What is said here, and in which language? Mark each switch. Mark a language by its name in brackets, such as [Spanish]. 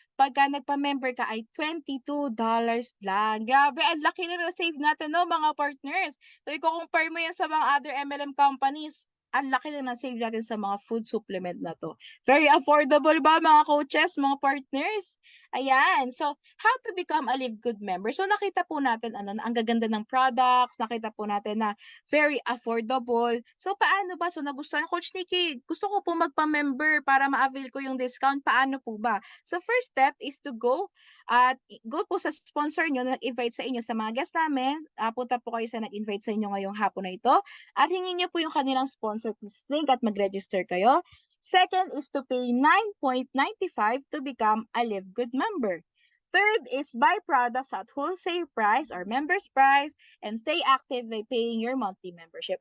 [Filipino] Pagka nagpa-member ka ay $22 lang. Grabe, ang laki na na-save natin, no, mga partners. So, i-compare mo yan sa mga other MLM companies. Ang laki na na-save natin sa mga food supplement na to. Very affordable ba mga coaches, mga partners? Ayan. [English] So, how to become a Live Good member? [Filipino] So, nakita po natin ano, na ang gaganda ng products, nakita po natin na very affordable. So, paano ba? So, nagustuhan, Coach Nikki, gusto ko po magpa-member para ma-avail ko yung discount. Paano po ba? So, [English] first step is to go [Filipino] at go po sa sponsor nyo na nag-invite sa inyo sa mga guests namin. Punta po kayo sa nag-invite sa inyo ngayong hapon na ito. At hingin nyo po yung kanilang sponsor link at mag-register kayo. [English] Second is to pay $9.95 to become a Live Good member. Third is buy products at wholesale price or members price and stay active by paying your monthly membership.